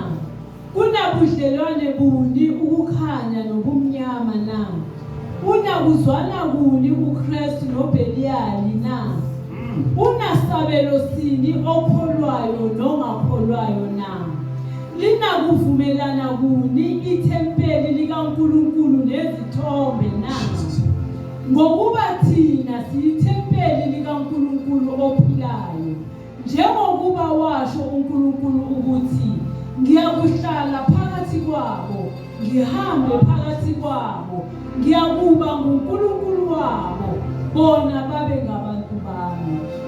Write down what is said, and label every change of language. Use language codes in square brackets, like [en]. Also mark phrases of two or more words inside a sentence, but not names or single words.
[zu] Kunabudlelwane buni ukukhanya nobumnyama na? Unakuzwana kuni uKristu noBeliyali na? Unasabelo sini okholwayo nongakholwayo na? Linakuvumelana kuni ithempeli likaNkulunkulu nezithombe na? Ngokuba thina siyithempeli likaNkulunkulu ophilayo, njengokuba washo uNkulunkulu ukuthi ngiyakuhlala phakathi kwabo, ngihambe phakathi kwabo, ngiyakuba nguNkulunkulu wabo, bona babe ngabantu bami.